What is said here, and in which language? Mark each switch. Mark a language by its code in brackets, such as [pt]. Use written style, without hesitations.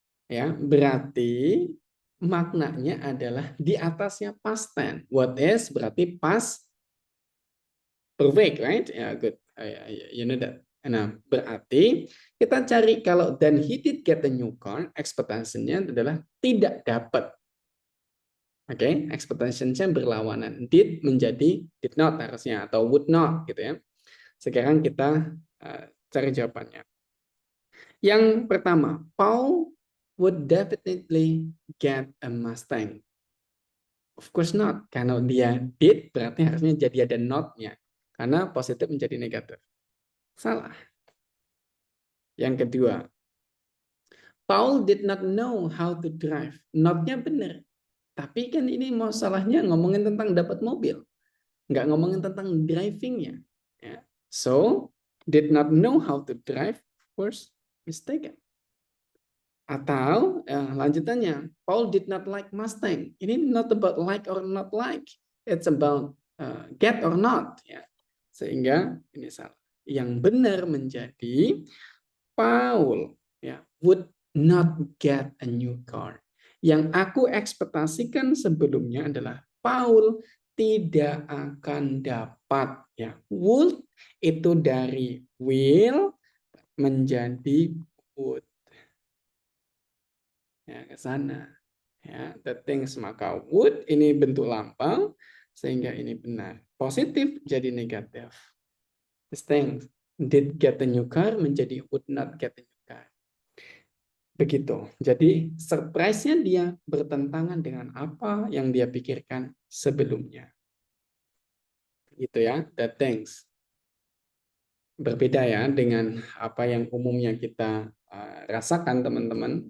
[id] Ya, berarti maknanya adalah di atasnya past tense. [en] What is [id] berarti [en] past perfect, right? Ya, good. You know that. [id] Nah, berarti kita cari kalau [en] then he did get a new car, [id] ekspektasinya adalah tidak dapat. Oke, expectation-nya berlawanan. Did menjadi did not harusnya atau would not gitu ya. Sekarang kita cari jawabannya. [en] Yang pertama, Paul would definitely get a Mustang. Of course not. [id] Kalau dia did, berarti harusnya jadi ada not-nya. Karena positif menjadi negatif. Salah. [en] Yang kedua, Paul did not know how to drive. [id] Not-nya benar. Tapi kan ini masalahnya ngomongin tentang dapat mobil. Nggak ngomongin tentang driving-nya. Ya. [en] So, did not know how to drive, of course, mistaken. Atau lanjutannya, Paul did not like Mustang. Ini not about like or not like. It's about get or not. Ya. [id] Sehingga ini salah. Yang benar menjadi Paul ya, [en] would not get a new car. [id] Yang aku ekspektasikan sebelumnya adalah Paul tidak akan dapat. Ya. Would itu dari will menjadi would. Ya, ke sana. Ya, the things maka would ini bentuk lampau sehingga ini benar. Positif jadi negatif. [en] The things did get a new car [id] menjadi [en] would not get a new car. [id] Begitu. Jadi surprise-nya dia bertentangan dengan apa yang dia pikirkan sebelumnya. Gitu ya, the things. Berbeda ya dengan apa yang umumnya kita rasakan teman-teman.